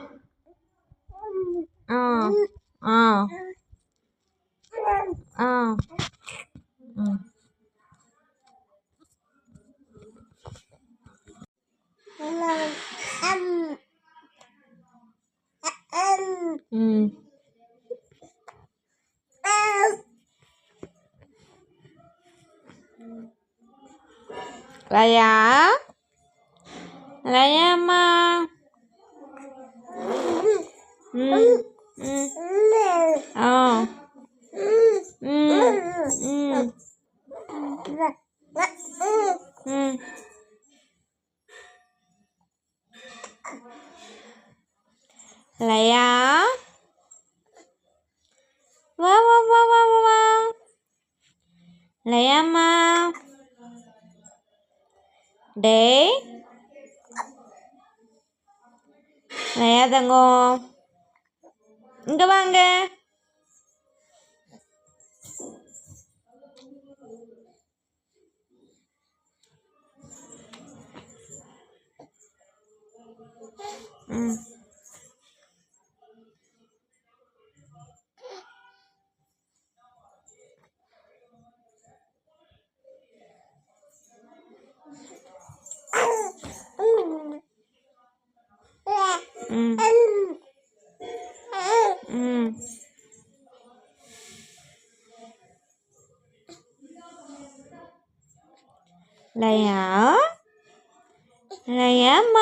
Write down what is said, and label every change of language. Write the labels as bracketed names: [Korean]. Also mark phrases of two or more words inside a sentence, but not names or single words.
[Tamil] Ờ, ờ, ờ. Ừ. Ừ. Laya, Laya ma. Ừ. Ừ. Ờ. Ừ. Ừ. Ừ. Laya. Wow, wow, wow, wow, wow. Laya ma. Đế. Laya தங்கம் இங்க வாங்க. ம். ம். ம். Laya, Laya ma.